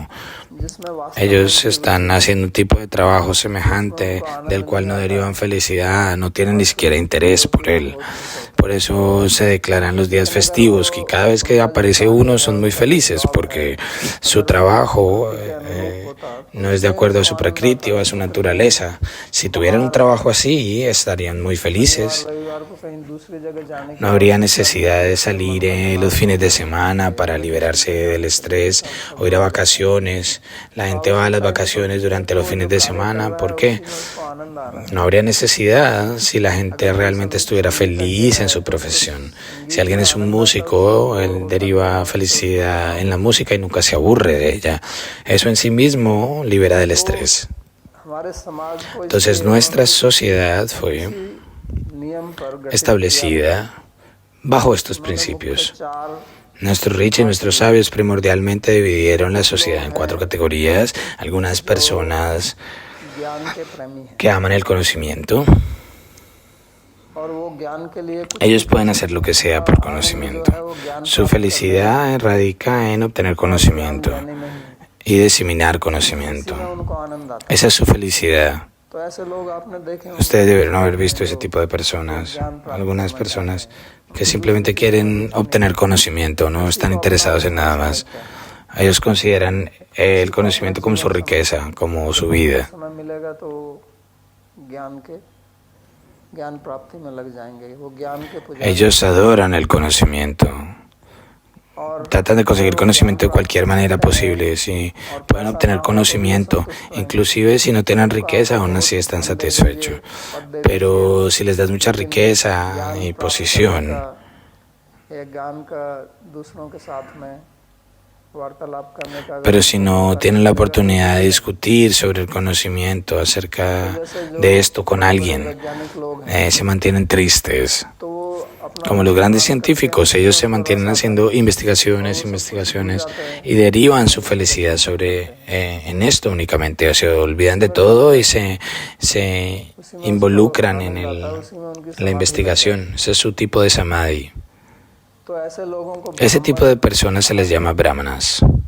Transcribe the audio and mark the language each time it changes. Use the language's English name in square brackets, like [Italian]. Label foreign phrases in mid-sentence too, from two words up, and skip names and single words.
[Hindi] जिसमें वास्तव [Spanish] Ellos están haciendo un tipo de trabajo semejante del cual no derivan felicidad, no tienen ni siquiera interés por él. Por eso se declaran los días festivos, que cada vez que aparece uno son muy felices, porque su trabajo no es de acuerdo a su prakriti o a su naturaleza. Si tuvieran un trabajo así, estarían muy felices. [Hindi] रविवार को कहीं दूसरी जगह जाने [Spanish] No habría necesidad de salir los fines de semana para liberarse del estrés o ir a vacaciones. La gente va a las vacaciones durante los fines de semana. ¿Por qué? [Hindi] को आनंद आ रहा [Spanish] No habría necesidad si la gente realmente estuviera feliz en su profesión. Si alguien es un músico, él deriva felicidad en la música y nunca se aburre de ella. Eso en sí mismo libera del estrés. [Hindi] है। हमारे समाज को [Spanish] Entonces nuestra sociedad fue [Hindi] नियम पर गठित [Spanish] establecida bajo estos principios. [Hindi] चार [Spanish] Nuestros rishis y nuestros sabios primordialmente dividieron la sociedad en 4 categorías. Algunas personas [Hindi] ज्ञान के प्रेमी हैं [Spanish] que aman el conocimiento, [Hindi] और वो ज्ञान के लिए कुछ [Spanish] ellos pueden hacer lo que sea por conocimiento. Su felicidad radica en obtener conocimiento [Hindi] नहीं में ही [Spanish] y diseminar conocimiento. [Hindi] उनको आनंद आता [Spanish] Esa es su felicidad. [Hindi] है। तो ऐसे लोग आपने देखे होंगे [Spanish] Ustedes debieron haber visto ese tipo de personas. Algunas personas que simplemente quieren obtener conocimiento, no están interesados en nada más. Ellos consideran el conocimiento como su riqueza, como su vida. [Hindi] समय मिलेगा तो ज्ञान प्राप्ति में लग जाएंगे। वो ज्ञान के पुजारी [Spanish] Ellos adoran el conocimiento. Tratan de conseguir conocimiento de cualquier manera posible. Si pueden obtener conocimiento, inclusive si no tienen riqueza, aún así están satisfechos. Pero si les das mucha riqueza y posición, [Hindi] या ज्ञान का दूसरों के साथ में वार्तालाप करने का [Spanish] pero si no tienen la oportunidad de discutir sobre el conocimiento acerca de esto con alguien, [Hindi] वैज्ञानिक लोग हैं [Spanish] se mantienen tristes. [Hindi] तो वो [Spanish] como los grandes científicos, ellos se mantienen haciendo investigaciones y derivan su felicidad en esto únicamente. Se olvidan de todo y se involucran en la investigación. Ese es su tipo de samadhi. Ese tipo de personas se les llama brahmanas.